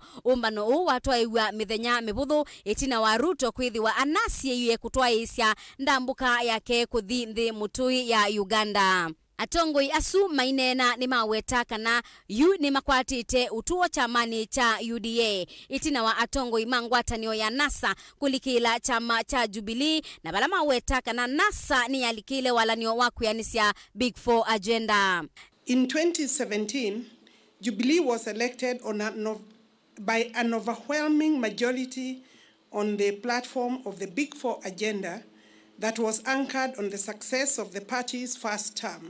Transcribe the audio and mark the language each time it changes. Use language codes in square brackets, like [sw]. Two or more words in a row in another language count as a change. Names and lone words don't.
[kam] Umbano uu watwaiwa mithenya mibuthu itina wa RUTO kwithiwa anasie yue kutwaisya ndambuka yake kuthi nthi mutui ya Uganda. Atongoi asu mainena ni maweta kana yu ni makwatite utuo chamani cha UDA itina wa atongoi mangwatanio ya NASA kulikila chama cha Jubilee na bala maweta kana NASA ni yalikile walanio wakuyanisya Big Four agenda. [en] In 2017, Jubilee was elected by an overwhelming majority on the platform of the Big Four agenda that was anchored on the success of the party's first term.